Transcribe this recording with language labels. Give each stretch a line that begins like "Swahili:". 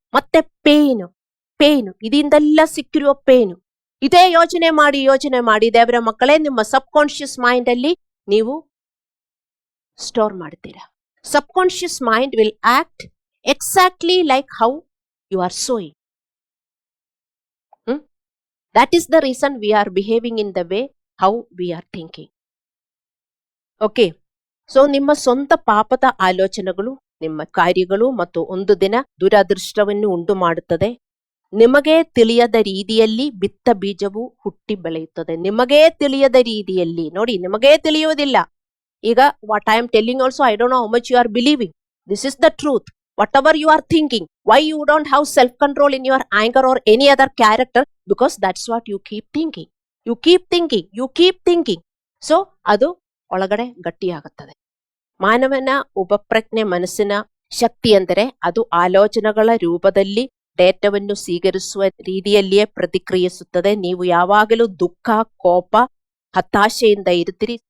Kannada: ಮತ್ತೆ ಪೇನು ಇದರಿಂದೆಲ್ಲ ಸಿಕ್ಕಿರುವ ಪೇನು ಇದೇ ಯೋಚನೆ ಮಾಡಿ ದೇವರ ಮಕ್ಕಳೇ, ನಿಮ್ಮ ಸಬ್ಕಾನ್ಶಿಯಸ್ ಮೈಂಡ್ ಅಲ್ಲಿ ನೀವು ಸ್ಟೋರ್ ಮಾಡ್ತೀರಾ.
English: Subconscious mind will act exactly like how you are sowing. That is the reason we are behaving in the way how we are thinking. Okay.
Kannada: So ನಿಮ್ಮ ಸ್ವಂತ ಪಾಪದ ಆಲೋಚನೆಗಳು, ನಿಮ್ಮ ಕಾರ್ಯಗಳು ಮತ್ತು ಒಂದು ದಿನ ದುರದೃಷ್ಟವನ್ನು ಉಂಟು ಮಾಡುತ್ತದೆ. ನಿಮಗೆ ತಿಳಿಯದ ರೀತಿಯಲ್ಲಿ ಬಿತ್ತ ಬೀಜವು ಹುಟ್ಟಿ ಬೆಳೆಯುತ್ತದೆ. ನಿಮಗೇ ತಿಳಿಯದ ರೀತಿಯಲ್ಲಿ. ನೋಡಿ, ನಿಮಗೇ ತಿಳಿಯುವುದಿಲ್ಲ. ಈಗ
English: What I am telling also, I don't know how much you are believing. This is the truth. Whatever you are thinking, why you don't have self-control in your anger or any other character? Because that's what you keep thinking. You keep thinking.
Kannada: So, ಅದು ಒಳಗಡೆ ಗಟ್ಟಿಯಾಗುತ್ತದೆ. ಮಾನವನ ಉಪಪ್ರಜ್ಞೆ ಮನಸ್ಸಿನ ಶಕ್ತಿ ಅಂದರೆ ಅದು ಆಲೋಚನೆಗಳ ರೂಪದಲ್ಲಿ ಡೇಟಾವನ್ನು ಸ್ವೀಕರಿಸುವ ರೀತಿಯಲ್ಲಿಯೇ ಪ್ರತಿಕ್ರಿಯಿಸುತ್ತದೆ. ನೀವು ಯಾವಾಗಲೂ ದುಃಖ, ಕೋಪ, ಹತಾಶೆಯಿಂದ ಇರ್ತೀರಿ.